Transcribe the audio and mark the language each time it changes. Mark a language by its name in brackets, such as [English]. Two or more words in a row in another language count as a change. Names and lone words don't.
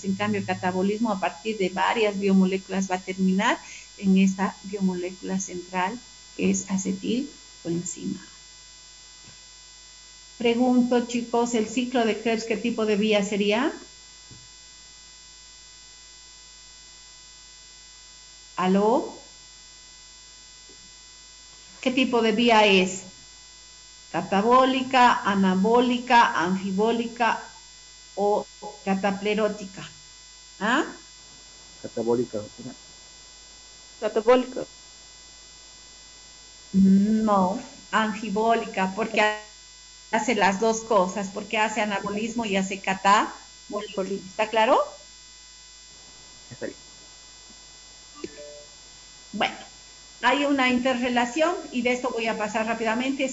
[Spanish] En cambio, el catabolismo a partir de varias biomoléculas va a terminar en esta biomolécula central, que es acetilcoenzima. Pregunto, chicos, ¿el ciclo de Krebs qué tipo de vía sería? ¿Aló? ¿Qué tipo de vía es? ¿Catabólica, anabólica, anfibólica o cataplerótica? ¿Ah? Catabólica. Catabólico. No, anfibólica, porque hace las dos cosas, porque hace anabolismo y hace catabolismo. ¿Está claro? Está bien. Bueno, hay una interrelación y de esto voy a pasar rápidamente.